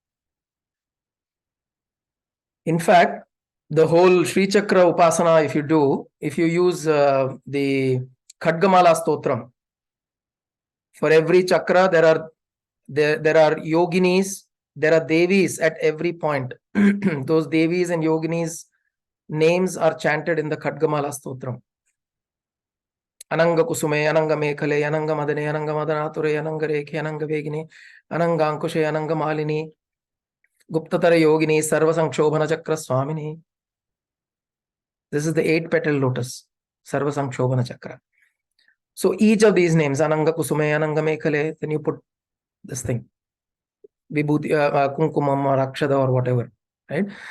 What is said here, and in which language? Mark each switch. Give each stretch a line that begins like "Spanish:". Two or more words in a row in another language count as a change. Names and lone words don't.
English: In fact, the whole Sri Chakra Upasana, if you use the Khadgamala Stotram, for every chakra, there are yoginis, there are devis at every point. Those devis and yoginis names are chanted in the Khadgamala Stotram.
Sanskrit: Ananga Kusume, Ananga Mekhale, Ananga Madane, Ananga Madanature, Ananga Rekhe, Ananga Vegine, Ananga Ankushe, Ananga Malini, Guptatara Yogini, Sarva Sankshobhana Chakra Swamini.
English: This is the 8-petal lotus, Sarva Sankshobhana Chakra. So each of these names,
Sanskrit: Ananga Kusume, Ananga Mekhale,
English: then you put this thing, Vibhuti, Kunkumam or Akshada or whatever, right?